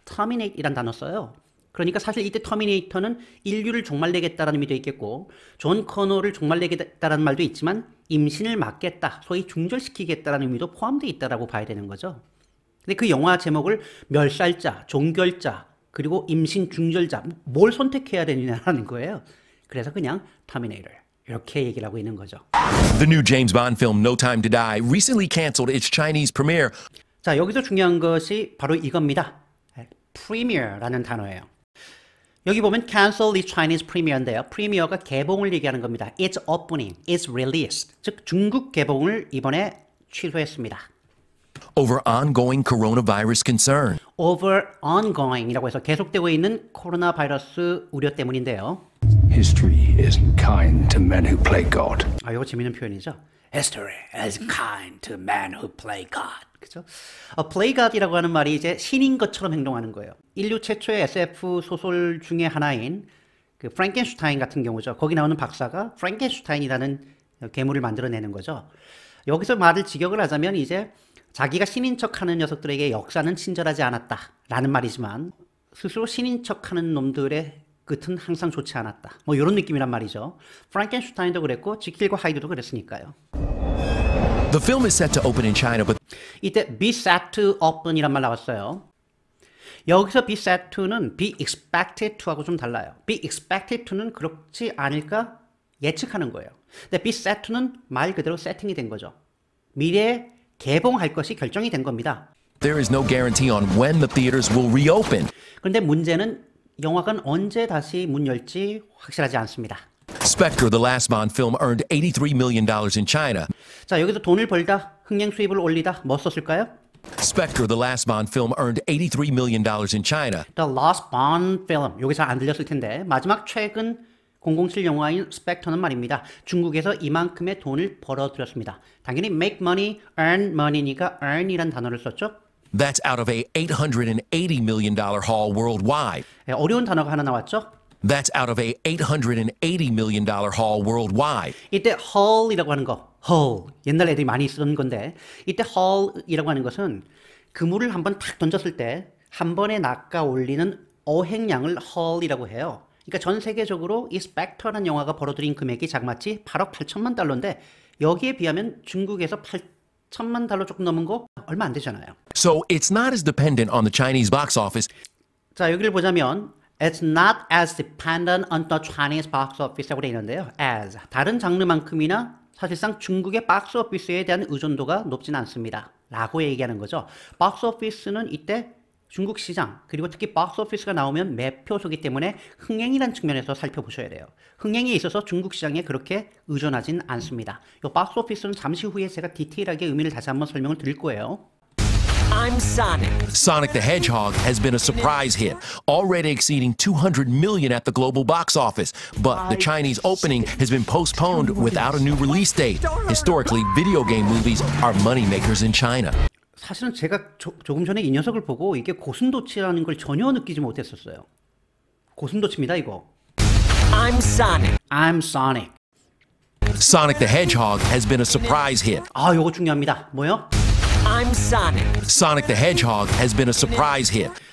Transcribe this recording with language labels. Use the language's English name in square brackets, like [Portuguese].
[Korean] terminate 이란 단어 써요. 그러니까 사실 이때 터미네이터는 인류를 종말내겠다라는 의미도 있겠고 존 코너를 종말내겠다라는 말도 있지만 임신을 막겠다, 소위 중절시키겠다라는 의미도 포함되어 있다라고 봐야 되는 거죠. 근데 그 영화 제목을 멸살자, 종결자, 그리고 임신 중절자 뭘 선택해야 되느냐라는 거예요. 그래서 그냥 터미네이터 이렇게 얘기를 하고 있는 거죠. [English] The new James Bond film No Time to Die recently canceled its Chinese premiere. [Korean] 자, 여기서 중요한 것이 바로 이겁니다. premiere라는 단어예요. 여기 보면 [English] cancel the Chinese premiere [Korean] 인데요. 프리미어가 개봉을 얘기하는 겁니다. [English] It's opening, it's released. [Korean] 즉 중국 개봉을 이번에 취소했습니다. [English] Over ongoing coronavirus concern. over ongoing [Korean] 이라고 해서 계속되고 있는 코로나 바이러스 우려 때문인데요. [English] History isn't kind to men who play God. [Korean] 아, 이거 재밌는 표현이죠. [English] History is kind to men who play God. [Korean] 그죠? [English] play God [Korean] 이라고 하는 말이 이제 신인 것처럼 행동하는 거예요. 인류 최초의 SF 소설 중에 하나인 그 프랑켄슈타인 같은 경우죠. 거기 나오는 박사가 프랑켄슈타인이라는 괴물을 만들어내는 거죠. 여기서 말을 직역을 하자면 이제 자기가 신인 척하는 녀석들에게 역사는 친절하지 않았다라는 말이지만 스스로 신인 척하는 놈들의 끝은 항상 좋지 않았다. 뭐 이런 느낌이란 말이죠. 프랑켄슈타인도 그랬고 지킬과 하이드도 그랬으니까요. [English] The film is set to open in China, but [Korean] 이때 [English] be set to open [Korean] 이란 말 나왔어요. 여기서 [English] be set to [Korean] 는 [English] be expected to [Korean] 하고 좀 달라요. [English] be expected to [Korean] 는 그렇지 않을까 예측하는 거예요. 근데 [English] be set to [Korean] 는 말 그대로 세팅이 된 거죠. 미래에 개봉할 것이 결정이 된 겁니다. [English] there is no guarantee on when the theaters will reopen. [Korean] 그런데 문제는 영화관 언제 다시 문 열지 확실하지 않습니다. [English] Spectre, the last Bond film, earned $83 million in China. [Korean] 자, 여기서 돈을 벌다, 흥행 수입을 올리다, 뭐 썼을까요? [English] Spectre, the last Bond film, earned $83 million in China. The Last Bond Film. [Korean] 여기서 안 들렸을 텐데 마지막 최근 007 영화인 스펙터는 말입니다. 중국에서 이만큼의 돈을 벌어들였습니다. 당연히 [English] make money, earn money [Korean] 니까 earn이란 단어를 썼죠. [English] That's out of a $880 million haul worldwide. [Korean] 어려운 단어가 하나 나왔죠. [English] That's out of a $880 million haul worldwide. [Korean] 이때 haul이라고 하는 거, haul. 옛날 애들이 많이 쓰던 건데 이때 haul이라고 하는 것은 그물을 한번 탁 던졌을 때 한 번에 낚아 올리는 어획량을 haul이라고 해요. 그러니까 전 세계적으로 이 스펙터라는 영화가 벌어들인 금액이 자그마치 8억 8천만 달러인데 여기에 비하면 중국에서 8천만 달러 조금 넘은 거 얼마 안 되잖아요. [English] So it's not as dependent on the Chinese box office. [Korean] 자, 여기를 보자면 [English] It's not as dependent on the Chinese box office [Korean] 라고 되어 있는데요. as 다른 장르만큼이나 사실상 중국의 박스 오피스에 대한 의존도가 높진 않습니다. 라고 얘기하는 거죠. 박스 오피스는 이때 중국 시장 그리고 특히 박스 오피스가 나오면 매표소기 때문에 흥행이라는 측면에서 살펴보셔야 돼요. 흥행에 있어서 중국 시장에 그렇게 의존하진 않습니다. 이 박스 오피스는 잠시 후에 제가 디테일하게 의미를 다시 한번 설명을 드릴 거예요. [English] I'm Sonic. Sonic the Hedgehog has been a surprise hit, already exceeding 200 million at the global box office. But the Chinese opening has been postponed without a new release date. Historically, video game movies are moneymakers in China. [Korean] 사실은 제가 조금 전에 이 녀석을 보고 이게 고슴도치라는 걸 전혀 느끼지 못했었어요. 고슴도치입니다, 이거. [English] I'm Sonic. I'm Sonic. Sonic the Hedgehog has been a surprise hit. [Korean] 아, 요거 중요합니다. 뭐요? [English] I'm Sonic. Sonic the Hedgehog has been a surprise hit.